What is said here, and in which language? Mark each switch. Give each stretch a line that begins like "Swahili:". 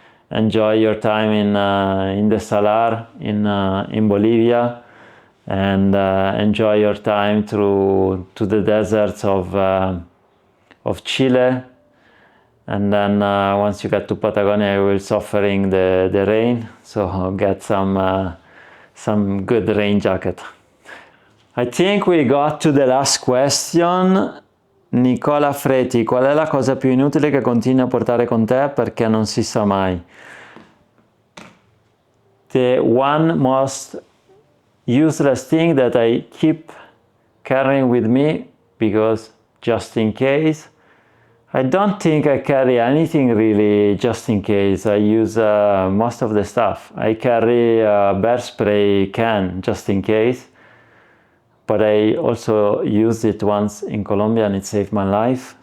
English: Enjoy your time in the Salar in Bolivia, and enjoy your time to the deserts of Chile, and then once you get to Patagonia you will suffering the rain, so get some good rain jacket. I think we got to the last question.
Italian: Nicola Freti, qual è la cosa più inutile che continui a portare con te perché non si sa mai?
English: The one most useless thing that I keep carrying with me, because just in case. I don't think I carry anything really just in case. I use most of the stuff. I carry a bear spray can just in case, but I also used it once in Colombia and it saved my life.